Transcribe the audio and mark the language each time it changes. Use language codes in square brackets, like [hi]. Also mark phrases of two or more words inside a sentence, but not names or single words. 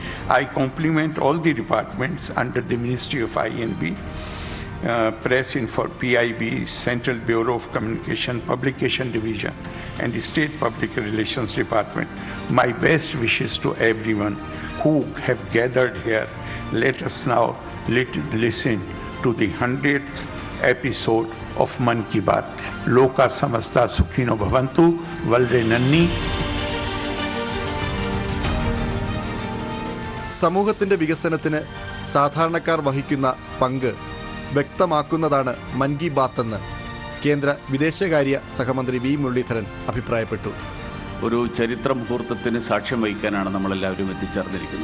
[en] I compliment all the departments under the Ministry of INB Press Info PIB, Central Bureau of Communication, Publication Division, and the State Public Relations Department. My best wishes to everyone who have gathered here. Let us now listen to the 100th episode of Man Ki Baat. [sa] लोकाः समस्ताः सुखिनो भवन्तु. [ml] വളരെ നന്ദി. സമൂഹത്തിന്റെ വികസനത്തിന് സാധാരണക്കാർ വഹിക്കുന്ന പങ്ക് വ്യക്തമാക്കുന്നതാണ് മൻ കി ബാത്ത് എന്ന് കേന്ദ്ര വിദേശകാര്യ സഹമന്ത്രി വി മുരളീധരൻ അഭിപ്രായപ്പെട്ടു. ഒരു ചരിത്ര മുഹൂർത്തത്തിന് സാക്ഷ്യം വഹിക്കാനാണ് നമ്മളെല്ലാവരും എത്തിച്ചേർന്നിരിക്കുന്നത്.